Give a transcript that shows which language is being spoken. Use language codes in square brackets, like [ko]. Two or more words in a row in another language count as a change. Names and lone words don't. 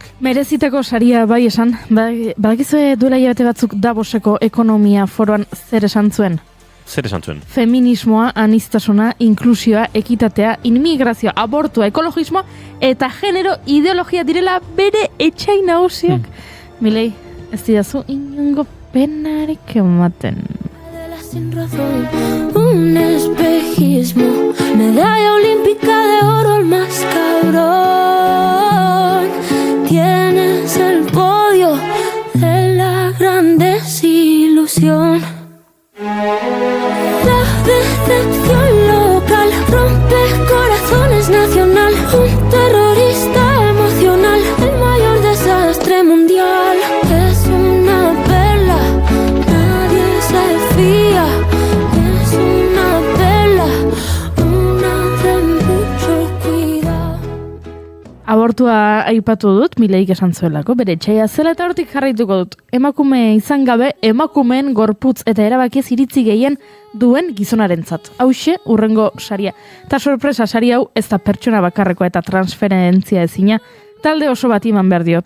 [eu] Merezitako saria bai esan, badakizue duela hilabete batzuk Davoseko ekonomia foroan zer esan zuen? Zer esan zuen? Feminismoa, anistasuna, inklusioa, ekitatea, inmigrazioa, abortua, ekologismoa eta genero ideologia direla bere etxai nagusiak. Milei, ez didazu inongo penarik ematen. [es] Sin razón, un espejismo, medalla olímpica de oro al más cabrón. Tienes el podio de la gran desilusión. La decepción local rompe corazones nacional. Un terrorista emocional, el mayor desastre mundial. Es una perla, nadie se fía. Es una perla, una de mucho cuidado. [eu] Abortua aipatu dut, Mileik esan zuelako, bere etxaia zela eta hortik jarraituko dut. Emakume izan gabe, emakumeen gorputz eta erabakiez iritzi gehien duen gizonarentzat. Hauxe, urrengo saria. Ta sorpresa, sari hau ez da pertsona bakarrekoa eta transferentzia ezina, talde oso bat iman behar diot.